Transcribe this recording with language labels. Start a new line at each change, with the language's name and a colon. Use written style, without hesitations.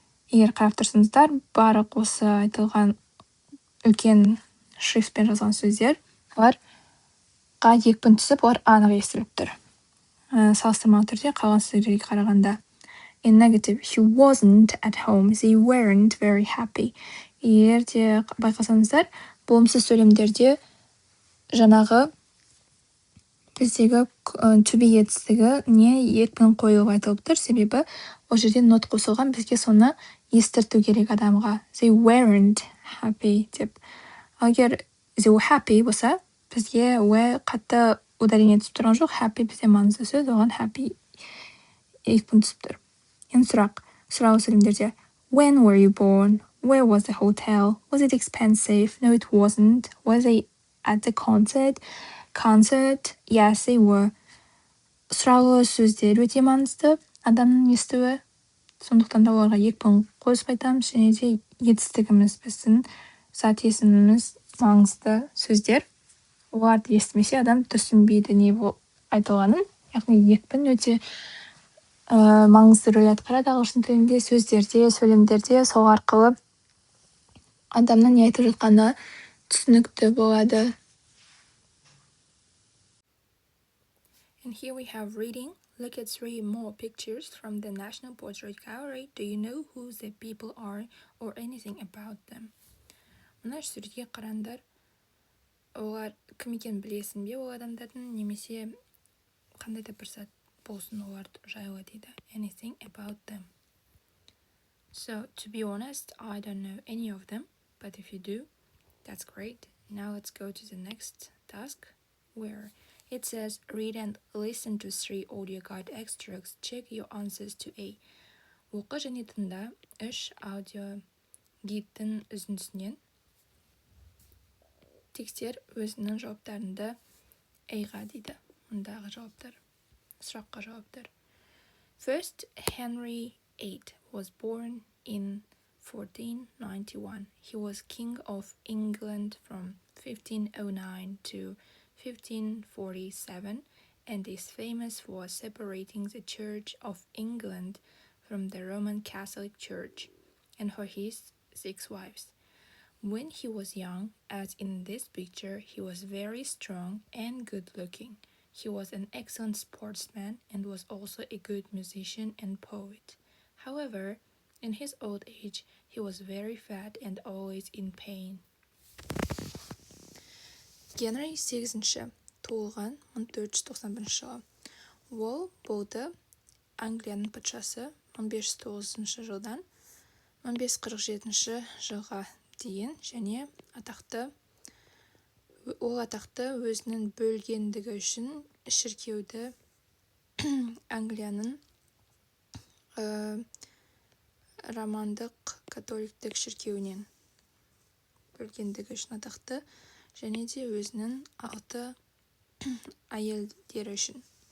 Kazakh: Егер қарап тұрсаңыздар, барлық осы айтылған үлкен шрифтпен жазған сөздер, оларға екпін түсіп, олар анық естіліп тұр. Салыстырмалы түрде қалған сөздерге қарағанда.
English: In negative, she wasn't at home. They weren't very happy.
Kazakh: Егер де байқасаңыздар, болымсыз сөйлемдерде жаңағы біздегі to be етістігі не екпін қоюға айтылып тұр, себебі ол жерде not қосылған, бізге соны естірту керек адамға.
English: They weren't happy
Kazakh: деп. Егер
English: they were happy
Kazakh: болса, бізге қатты ударение түсіп тұрған жоқ, happy бізде маңызды сөз, оған happy екпін түсіп тұр. Енді сұрау сөйлемдерде
English: when were you born? Where was the hotel? Was it expensive? No, it wasn't. Was I at the concert? Concert? Yes, they were.
Kazakh: Сұраулы сөздер өте маңызды адамның естуі. Сондықтан да оларға екпін қосып айтамыз, және де етістігіміз, біздің зат есіміміз маңызды сөздер. Оларды естімесе адам түсінбейді не айтылғанын. Яғни екпін өте маңызды рөл атқарады ағылшын тілінде, сөздерде, сөйлемдерде, сол арқылы адамның не айтып жатқаны түсінікті болады.
English: And here we have reading. Look at 3 more pictures from the National Portrait Gallery. Do you know who the people are or anything about them?
Kazakh: Мына суретке қараңдар. Олар кім екенін білесің бе ол адамдардың, немесе қандай да бір зат болсын олар жайлы дейді.
English: Anything about them. So, to be honest, I don't know any of them, but if you do, that's great. Now let's go to the next task, where it says read and listen to 3 audio guide extracts. Check your answers to A.
Kazakh: Оқы және тыңда 3 аудио гидтің үзіндісінен текстер өзінің жауаптарында A-ға дейді. Мұндағы жауаптар, сұраққа жауаптар.
English: First, Henry VIII was born in 1491. He was King of England from 1509 to 1547 and is famous for separating the Church of England from the Roman Catholic Church and for his 6 wives. When he was young, as in this picture, he was very strong and good-looking. He was an excellent sportsman and was also a good musician and poet. However, in his old age, he was very fat and always in pain.
Kazakh: Генри VIII туылған 1491 жылы. Ол болды Англияның патшасы 1509 жылдан 1547 жылға дейін, және ол атақты өзінің бөлгендігі үшін шіркеуді Англияның романдық католиктік шіркеуінен бөлгендігі үшін атақты, және де өзінің 6 әйелдері үшін.